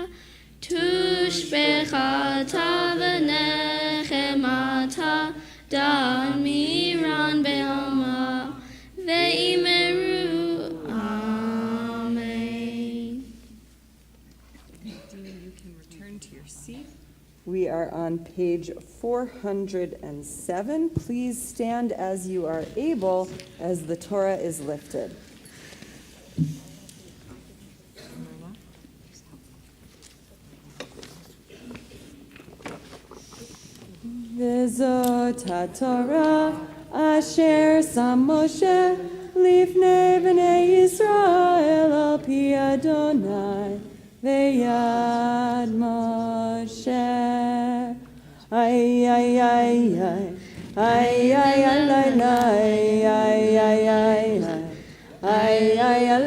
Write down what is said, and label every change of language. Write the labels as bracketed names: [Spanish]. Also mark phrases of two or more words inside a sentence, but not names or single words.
[Aramaic] תשבחתא ונחמתא דאמירן בעלמא ואמרו אמן. [English] Adina, you can return to your seat. We are on page 407. Please stand as you are able as the Torah is lifted. [Hebrew] וזאת התורה אשר שם משה לפני בני ישראל על פי יהוה ביד משה. Ay, ay, ay, ay, ay, ay, ay, ay, ay, ay, ay, ay, ay, ay,